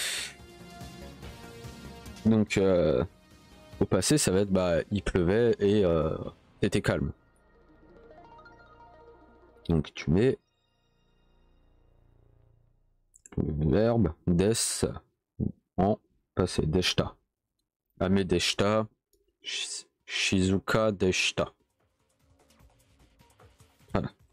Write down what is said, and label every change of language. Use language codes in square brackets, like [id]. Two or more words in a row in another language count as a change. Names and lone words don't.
[fr] Donc, au passé, ça va être, bah, il pleuvait et c'était calme. Donc, tu mets Verbe des en passé. Deshita. [ja] 雨でした。静かでした. [fr] Voilà.